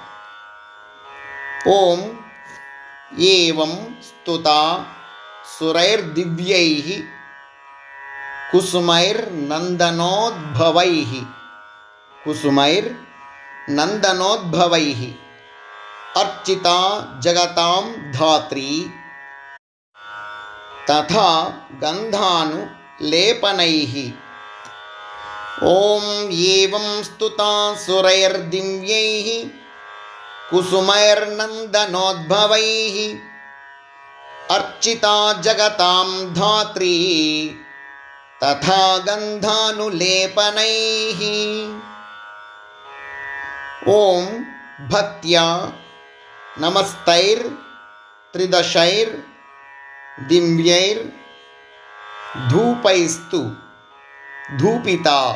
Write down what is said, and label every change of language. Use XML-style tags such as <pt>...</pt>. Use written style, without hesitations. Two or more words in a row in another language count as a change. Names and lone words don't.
<sa>ॐ एवं स्तुता सुरैर्दिव्यैः कुसुमैर्नन्दनोद्भवैः अर्चिता जगतां धात्री तथा गन्धानुलेपनैः. ॐ एवं स्तुता सुरैर्दिव्यैः कुसुमैर्नन्दनोद्भवैः अर्चिता जगतां धात्री तथा गन्धानुलेपनैः। ॐ भक्त्या नमस्तैर्त्रिदशैर्दिव्यैर्धूपैस्तु धूपिता।</sa>